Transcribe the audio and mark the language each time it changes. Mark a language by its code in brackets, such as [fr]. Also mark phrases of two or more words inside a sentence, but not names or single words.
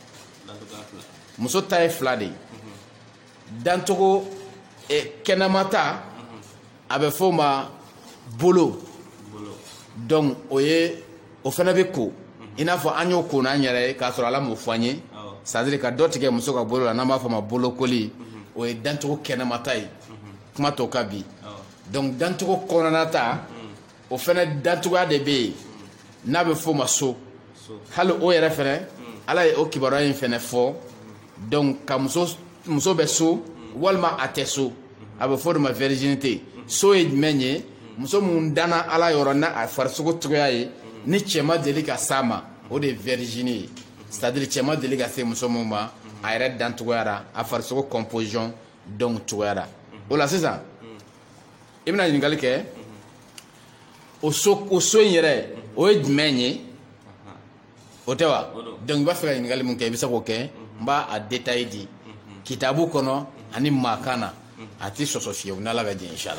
[bm] muso ta ye 2 de ye dancogo kɛnɛma ta a bɛ fɔ o ma bolo donc o fana bɛ ko i n'a fɔ an y'o ko n'an yɛrɛ ye k'a sɔrɔ Ala m'o fɔ an ye [fr] c'est à dire [bm] ka dɔ tigɛ muso ka bolo la n'an b'a fɔ o ma bolokoli o ye dancogo kɛnɛma ta ye kuma tɔ ka bi donc dancogo kɔnɔna ta o fana dancogoya de bɛ yen n'a bɛ fɔ o ma so hali o yɛrɛ fana Ala ye o kibaruya in fana fɔ donc ka muso bɛ so walima a tɛ so a bɛ fɔ o de ma virginité so ye jumɛn ye muso mun danna Ala yɔrɔ n'a a farisogo cogoya ye ni cɛ ma deli ka s'a ma o de ye virgin ye [fr] c'est à dire [bm] cɛ ma deli ka se muso mun ma a yɛrɛ dancogoya la a farisogo composition donc cogoya la o la sisan i bɛna ɲininkali kɛ o so in yɛrɛ o ye jumɛn ye o tɛ wa donc i b'a fɛ ka ɲininkali mun kɛ i bɛ se k'o kɛ n b'a détail di kitabu kɔnɔ ani maakan na a tɛ sɔsɔ fiyewu n'Ala ka jɛn inchallah